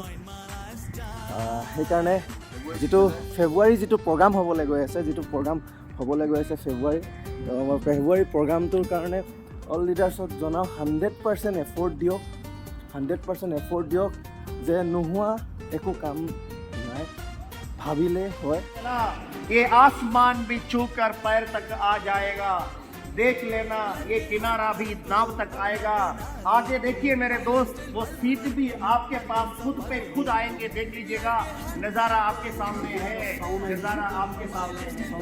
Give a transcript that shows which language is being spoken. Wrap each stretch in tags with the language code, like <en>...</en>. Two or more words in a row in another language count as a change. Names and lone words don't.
<as>সেইকাৰণে যিটো ফেব্ৰুৱাৰী যিটো প্ৰগ্ৰাম হ'বলৈ গৈ আছে, ফেব্ৰুৱাৰী প্ৰগ্ৰামটোৰ কাৰণে অল লিডাৰ্ছক জনাওঁ 100% এফৰ্ট দিয়ক, 100% এফৰ্ট দিয়ক, যে নোহোৱা একো কাম নাই, ভাবিলে হয়।</as> <hi>ये आसमान भी छूकर पैर तक आ जाएगा, देख लेना ये किनारा भी नाव तक आएगा। आगे देखिए मेरे दोस्त, वो सीट भी आपके पास खुद पे खुद आएंगे, देख लीजिएगा, नज़ारा आपके सामने है, नज़ारा आपके सामने है।</hi>